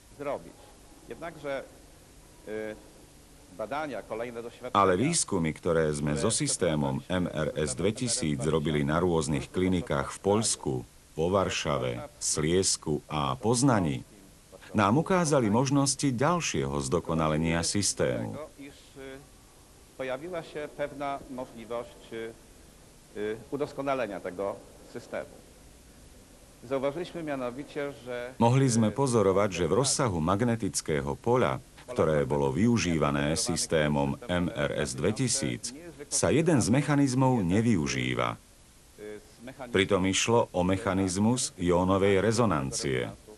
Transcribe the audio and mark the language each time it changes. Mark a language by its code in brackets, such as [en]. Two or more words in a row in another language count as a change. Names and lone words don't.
[sk] Ale výskumy, ktoré sme so systémom MRS 2000 robili na rôznych klinikách v Poľsku, vo Varšave, Sliesku a Poznani, nám ukázali možnosti ďalšieho zdokonalenia systému. [pl] Pojawiła się pewna możliwość udoskonalenia tego systemu. Zauważyliśmy mianowicie, że... [sk] Mohli sme pozorovať, že v rozsahu magnetického poľa, ktoré bolo využívané systémom MRS 2000, sa jeden z mechanizmov nevyužíva. Pritom išlo o mechanizmus jónovej rezonancie.